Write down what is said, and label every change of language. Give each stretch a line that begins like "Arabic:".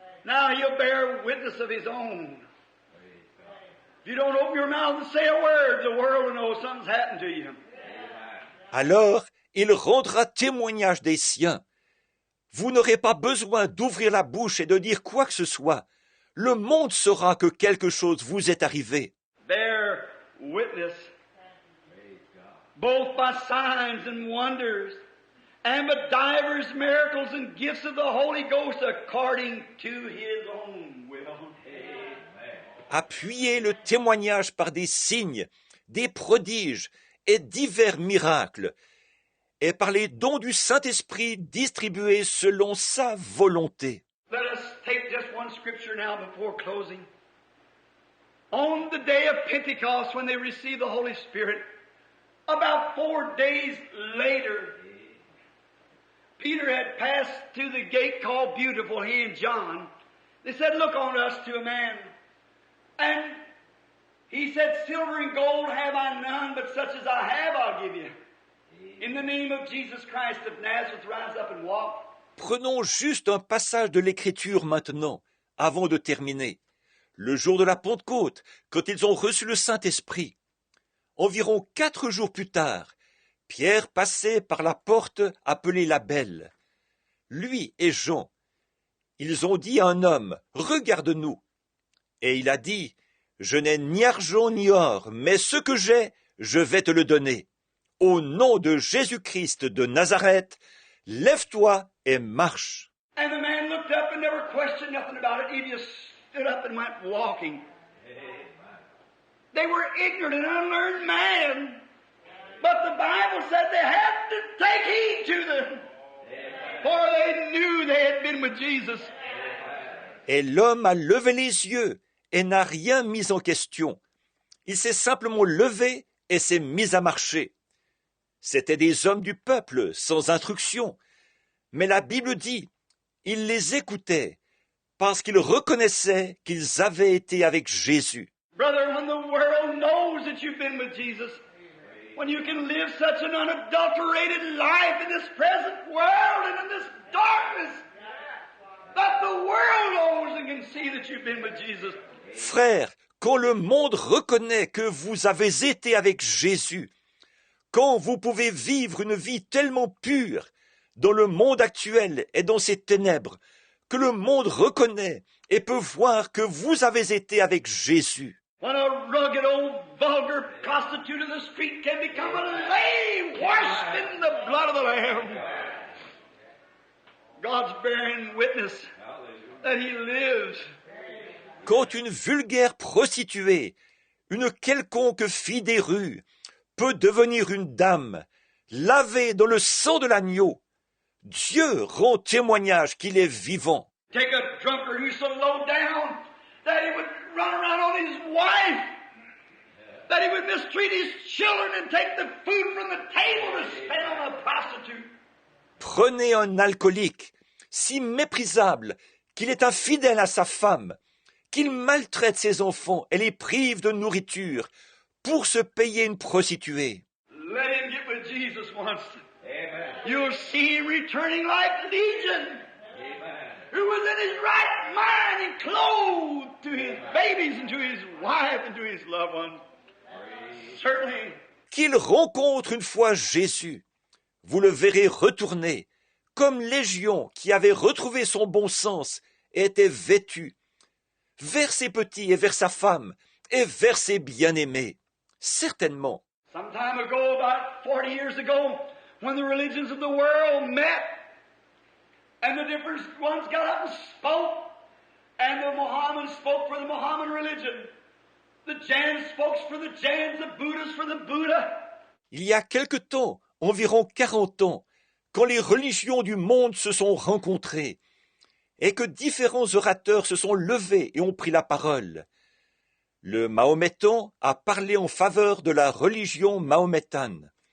English: Now he'll bear witness of his own. If you don't open your mouth and say a word, the world will know something's happened to you.
French: Alors, il rendra témoignage des siens. Vous n'aurez pas besoin d'ouvrir la bouche et de dire quoi que ce soit. Le monde saura que quelque chose vous est arrivé.
English: Bear witness, both by signs and wonders, and by divers miracles and gifts of the Holy Ghost according to his own will.
French: Appuyez le témoignage par des signes, des prodiges et divers miracles, et par les dons du Saint-Esprit distribués selon sa volonté.
English: Let us take just one scripture now before closing. On the day of Pentecost, when they received the Holy Spirit, about 4 days later, Peter had passed through the gate called Beautiful, he and John. They said, "Look on us," to a man. And he said, "Silver and gold have I none, but such as I have I'll give you. In the name of Jesus Christ of Nazareth, rise up and walk."
French: Prenons juste un passage de l'Écriture maintenant, avant de terminer. Le jour de la Pentecôte, quand ils ont reçu le Saint-Esprit. Environ 4 jours plus tard, Pierre passait par la porte appelée la Belle. Lui et Jean, ils ont dit à un homme, « Regarde-nous !» Et il a dit, « Je n'ai ni argent ni or, mais ce que j'ai, je vais te le donner. Au nom de Jésus-Christ de Nazareth, lève-toi et marche. »
English: And the man looked up and never questioned nothing about it. He just stood up and went walking. They were ignorant and unlearned men. But the Bible said they had to take heed to them. For they knew they had been with Jesus.
French: Et l'homme a levé les yeux et n'a rien mis en question. Il s'est simplement levé et s'est mis à marcher. C'étaient des hommes du peuple, sans instruction. Mais la Bible dit, ils les écoutaient parce qu'ils reconnaissaient qu'ils avaient été avec Jésus.
English: Brother, when the world knows that you've been with Jesus, when you can live such an unadulterated life in this present world and in this darkness, that the world knows and can see that you've been with Jesus.
French: Frères, quand le monde reconnaît que vous avez été avec Jésus, quand vous pouvez vivre une vie tellement pure dans le monde actuel et dans ses ténèbres, que le monde reconnaît et peut voir que vous avez été avec Jésus.
English: When a rugged old vulgar prostitute of the street can become a lay washed in the blood of the Lamb. God's bearing witness that He lives.
French: Quand une vulgaire prostituée, une quelconque fille des rues, peut devenir une dame, lavée dans le sang de l'agneau, Dieu rend témoignage qu'il est vivant.
English: Take a drunkard who's so low down that he would run around on his wife, that he would mistreat his children and take the food from the table to spend on a prostitute.
French: Prenez un alcoolique, si méprisable qu'il est infidèle à sa femme, qu'il maltraite ses enfants et les prive de nourriture pour se payer une prostituée.
English: Let him get with Jesus once. Amen. You'll see him returning like Legion, who was in his right mind and clothed to his babies and to his wife and to his loved ones. Certainly.
French: Qu'il rencontre une fois Jésus, vous le verrez retourner, comme Légion qui avait retrouvé son bon sens et était vêtu, vers ses petits et vers sa femme, et vers ses bien-aimés. Certainement.
English: Some time ago, about 40 years ago, when the religions of the world met, and the different ones got up and spoke, and the Mohammedans spoke for the Mohammedan religion, the Jains spoke for the Jains, the Buddhists for the Buddha.
French: Il y a quelque temps, environ 40 ans, quand les religions du monde se sont rencontrées, et que différents orateurs se sont levés et ont pris la parole. Le mahométan a parlé en faveur de la religion mahométane.